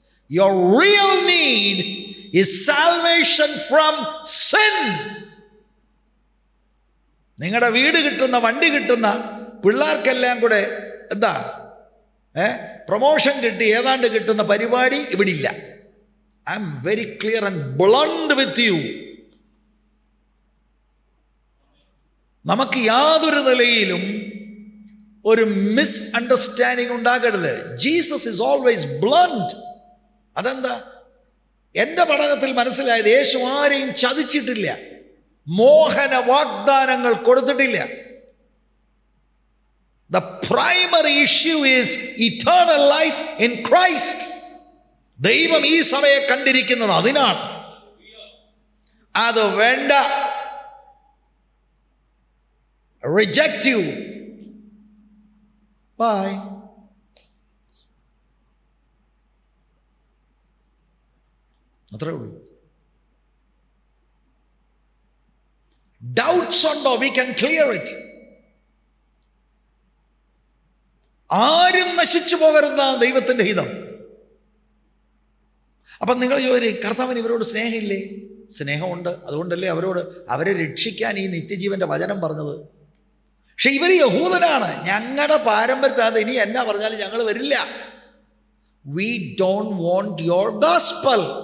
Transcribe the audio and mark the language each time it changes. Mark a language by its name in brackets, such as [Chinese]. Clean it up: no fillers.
[English] Your real need is salvation from sin. [Malayalam] നിങ്ങളുടെ വീട് കിട്ടുന്ന, വണ്ടി കിട്ടുന്ന, പിള്ളേർക്കെല്ലാം കൂടെ എന്താ പ്രൊമോഷൻ കിട്ടി ഏതാണ്ട് കിട്ടുന്ന പരിപാടി ഇവിടെ ഇല്ല. [English] I'm very clear and blunt with you. [Malayalam] നമുക്ക് യാതൊരു നിലയിലും ഒരു മിസ് അണ്ടർസ്റ്റാൻഡിങ് ഉണ്ടാകരുത്. [English] Jesus is always blunt. [Malayalam] അതെന്താ? എൻ്റെ പഠനത്തിൽ മനസ്സിലായത് യേശു ആരെയും ചതിച്ചിട്ടില്ല, മോഹന വാഗ്ദാനങ്ങൾ കൊടുത്തിട്ടില്ല. [English] The primary issue is eternal life in Christ. [Malayalam] ദൈവം ഈ സഭയെ കണ്ടിരിക്കുന്നത് അതിനാണ്. അത് വേണ്ട, [English] reject you, bye. [Malayalam] അത്രേ ഉള്ളൂ. [English] Doubts ഉണ്ടോ? We can clear it. [Malayalam] ആരും നശിച്ചു പോകരുതെന്നാണ് ദൈവത്തിൻ്റെ ഹിതം. അപ്പം നിങ്ങൾ ചോദിക്കും, കർത്താവിന് ഇവരോട് സ്നേഹമില്ലേ? സ്നേഹമുണ്ട്. അതുകൊണ്ടല്ലേ അവരെ രക്ഷിക്കാൻ ഈ നിത്യജീവന്റെ വചനം പറഞ്ഞത്. പക്ഷെ ഇവർ യഹൂദനാണ്. ഞങ്ങളുടെ പാരമ്പര്യത്തിൽ ഇനി എന്നാ പറഞ്ഞാലും ഞങ്ങൾ വരില്ല. [English] We don't want your gospel.